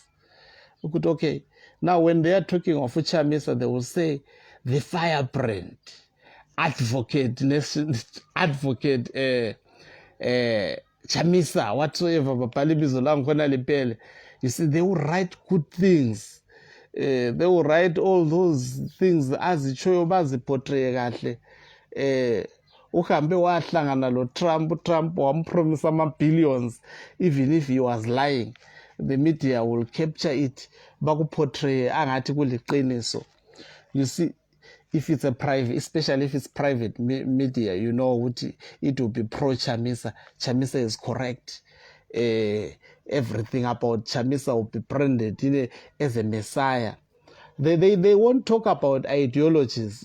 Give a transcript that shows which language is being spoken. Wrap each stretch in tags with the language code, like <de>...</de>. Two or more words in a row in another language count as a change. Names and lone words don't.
<en>Okay, now when they are talking of Chamisa, they will say the firebrand, advocate Chamisa, whatsoever. You see, they will write good things. They will write all those things</en> <nd>as itshoyo baziportray kahle. Uhambe wahlangana lo Trump wampromise ama-billions.</nd> <en>Even if he was lying, the media will capture it,</en> <nd>bakuportray angathi kuliqiniso.</nd> <en>You see, if it's a private, especially if it's private media, you know it will be pro-Chamisa. Chamisa is correct. Everything about Chamisa will be branded as a messiah. They won't talk about ideologies.</en>